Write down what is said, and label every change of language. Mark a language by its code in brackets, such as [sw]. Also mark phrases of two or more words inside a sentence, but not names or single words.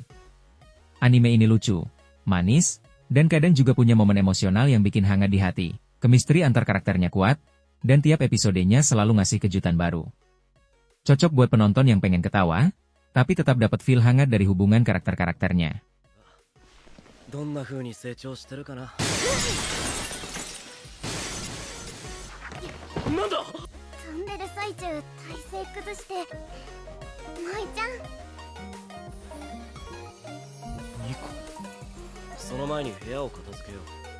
[id] Anime ini lucu, manis, dan kadang juga punya momen emosional yang bikin hangat di hati. Chemistry antar karakternya kuat, dan tiap episodenya selalu ngasih kejutan baru. Cocok buat penonton yang pengen ketawa, tapi tetap dapat feel hangat dari hubungan karakter-karakternya. [ja] どんな風に成長してるかな。なんだ。飛んでる最中、体勢崩して。舞ちゃん。ニコ。その前に部屋を片付けよう。